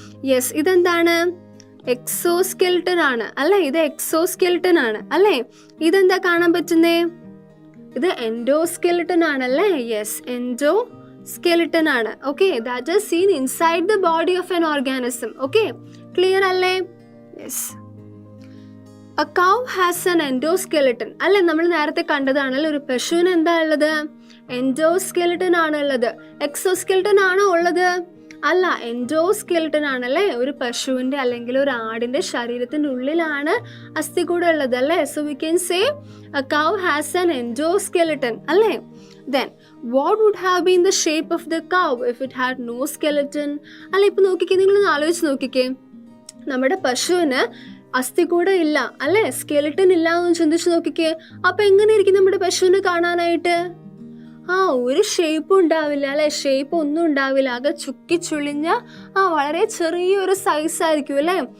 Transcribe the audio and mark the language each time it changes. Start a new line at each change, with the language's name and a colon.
Malayalam: Yes, ഇതെന്താണ്? Exoskeleton ആണ് അല്ലെ? ഇത് എക്സോസ്കെലിട്ടൻ ആണ് അല്ലേ? ഇതെന്താ കാണാൻ പറ്റുന്നേ? ഇത് എൻഡോസ്കെലിട്ടൻ ആണല്ലേ? യെസ്, എൻഡോസ്കെലിട്ടൻ ആണ്.
English: Okay, that is seen inside the body of an organism.
Malayalam: Okay, clear അല്ലേ? Yes.
English: A cow has an endoskeleton അല്ലെ?
Malayalam: നമ്മൾ നേരത്തെ കണ്ടതാണല്ലോ, ഒരു പശുവിന് എന്താ ഉള്ളത്? എൻഡോസ്കെലിട്ടൻ ആണ് ഉള്ളത്. എക്സോസ്കെലിട്ടൻ ആണോ ഉള്ളത്? അല്ല, എൻഡോസ്കെലിട്ടൻ ആണല്ലേ? ഒരു പശുവിന്റെ അല്ലെങ്കിൽ ഒരു ആടിന്റെ ശരീരത്തിന്റെ ഉള്ളിലാണ് അസ്ഥികൂടം ഉള്ളത് അല്ലേ?
English: So we can say a cow has an endoskeleton അല്ലേ? Then what would have been the shape of the cow if it had no skeleton?
Malayalam: അല്ല, ഇപ്പൊ നോക്കിക്കേ, നിങ്ങളൊന്ന് ആലോചിച്ച് നോക്കിക്കേ, നമ്മുടെ പശുവിന് അസ്ഥികൂടം ഇല്ല അല്ലെ, സ്കെലിട്ടൻ ഇല്ല എന്ന് ചിന്തിച്ച് നോക്കിക്കേ. അപ്പൊ എങ്ങനെയായിരിക്കും നമ്മുടെ പശുവിനെ കാണാനായിട്ട്? ഒരു ഷേപ്പും ഉണ്ടാവില്ല അല്ലെ, ഷേപ്പ് ഒന്നും ഉണ്ടാവില്ല, ആകെ ചുക്കിച്ചുളിഞ്ഞ വളരെ ചെറിയൊരു സൈസ് ആയിരിക്കും അല്ലെ.